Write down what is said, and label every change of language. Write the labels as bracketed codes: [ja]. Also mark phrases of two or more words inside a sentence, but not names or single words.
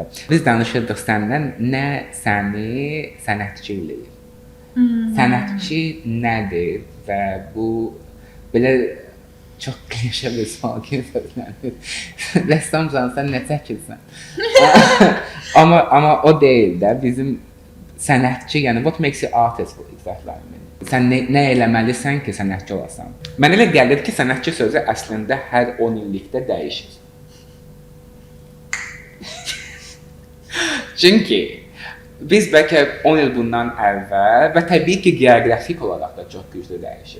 [az] Biz danışırdıq səndən nə səni sənətçi eləyir. Sənətçi nədir və bu belə çox klişe bir sual kimi söylənir. Rəssamsan, sən nə çəkirsən? amma o deyil də bizim sənətçi, yəni [en] what makes you artist for exactly? [az] Sən nə eləməlisən ki, sənətçi olasan? Mənə elə gəlir ki, sənətçi sözü əslində hər 10 illikdə dəyişir. Çünki biz bəlkə 10 il bundan əvvəl və təbii ki, geoqrafik olaraq da çox güclü dəyişir.